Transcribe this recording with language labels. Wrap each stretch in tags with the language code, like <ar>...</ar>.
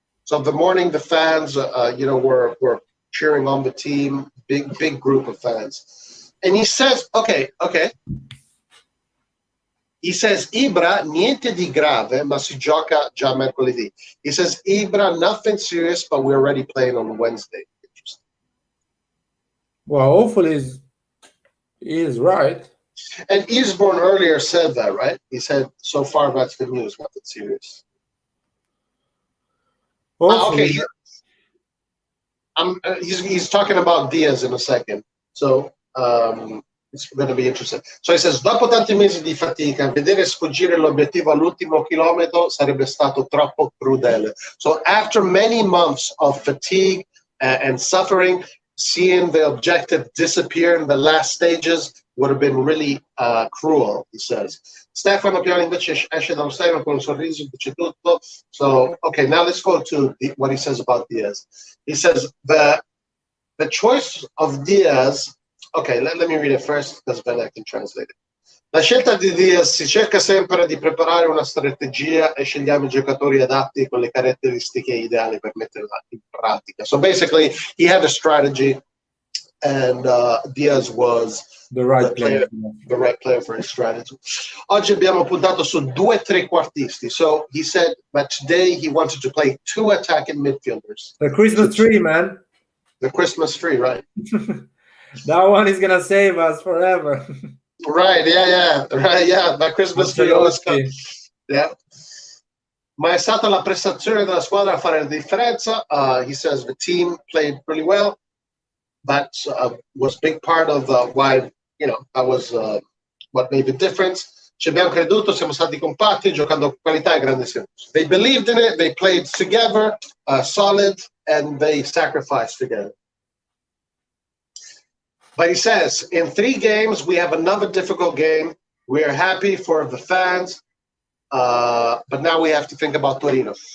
<en>So the morning, the fans, were cheering on the team, big group of fans. And he says, okay. He says,</en> <it>Ibra, niente di grave, ma si gioca già mercoledì.</it> <en>He says, Ibra, nothing serious, but we're already playing on Wednesday. Well, hopefully he is right. And Eastbourne earlier said that, right? He said, so far, that's good news, nothing serious. Okay. He's talking about Diaz in a second. So it's going to be interesting. So he says,</en> <it>dopo tanti mesi di fatica, vedere sfuggire l'obiettivo all'ultimo chilometro sarebbe stato troppo crudele.</it> <en>So after many months of fatigue and suffering, seeing the objective disappear in the last stages would have been really cruel, he says.</en> <it>Stefano Pioli invece esce dallo stadio con un sorriso, dice tutto.</it> <en>So, okay, now let's go to what he says about Diaz. He says the choice of Diaz. Okay, let me read it first because then I can translate it.</en> <it>La scelta di Diaz si cerca sempre di preparare una strategia e scegliamo i giocatori adatti con le caratteristiche ideali per metterla in pratica.</it> <en>So basically, he had a strategy, and Diaz was the right player for his strategy.</en> <it>Oggi abbiamo puntato su 2 trequartisti.</it> <en>So he said that today he wanted to play 2 attacking midfielders. The Christmas tree, man. The Christmas tree, right. That one is going to save us forever. Right, yeah. Right, yeah. That Christmas tree always comes. Yeah.</en> <it>Ma è stata la prestazione della squadra a fare la differenza.</it> <en>He says the team played pretty well. That was a big part of why, that was what made the difference.</en> <it>Ci abbiamo creduto, siamo stati compatti, giocando con qualità e grande servizio.</it> <en>They believed in it, they played together, solid, and they sacrificed together. But he says, in 3 games, we have another difficult game. We are happy for the fans, but now we have to think about Torino.</en>